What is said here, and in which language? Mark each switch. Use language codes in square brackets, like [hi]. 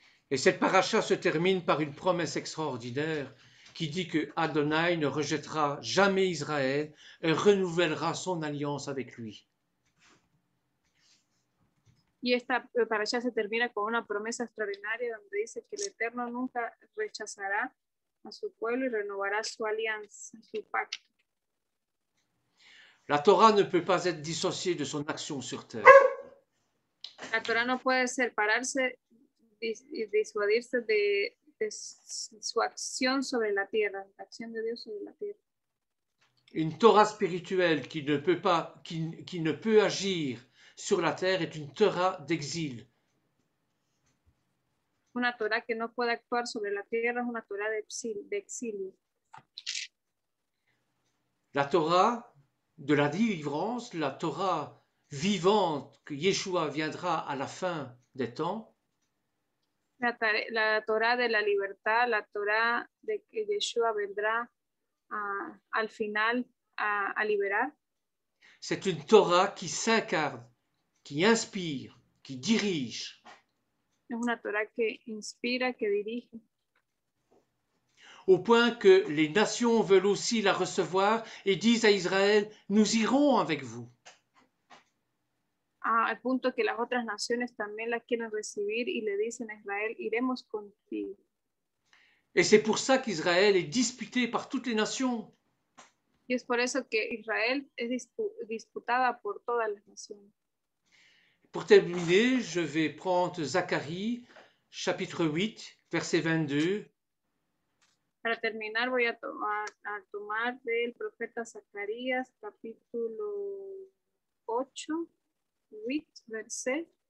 [fr] Et cette paracha se termine par une promesse extraordinaire qui dit que Adonai ne rejettera jamais Israël et renouvellera son alliance avec lui. [es] Y esta paracha se termina con una promesa extraordinaria donde dice que el Eterno nunca rechazará a su pueblo y renovará su alianza, su pacto. [fr] La Torah ne peut pas être dissociée de son action sur terre. [es] La Torah no puede separarse y disuadirse de su acción sobre la tierra, la acción de Dios sobre la tierra. [fr] Une Torah spirituelle qui ne peut agir sur la terre est une Torah d'exil. [es] Una Torah que no puede actuar sobre la tierra es una Torah de exilio. [fr] La Torah de la délivrance, la Torah vivante que Yeshua viendra à la fin des temps, [es] la Torah de la libertad, la Torah de que Yeshua vendrá al final a liberar. [fr] C'est une Torah qui s'incarne, qui inspire, qui dirige. [es] Es una Torah que inspira, que dirige. [fr] Au point que les nations veulent aussi la recevoir et disent à Israël, nous irons avec vous. [es] Al punto que las otras naciones también la quieren recibir y le dicen a Israel, iremos contigo. [fr] Et c'est pour ça qu'Israël est disputé par toutes les nations. [es] Y es por eso que Israel es disputada por todas las naciones. [fr] Pour terminer, je vais prendre Zacharie, chapitre 8, verset 22. [es] Para terminar, voy a tomar del profeta Zacarías, capítulo 8, 8, verset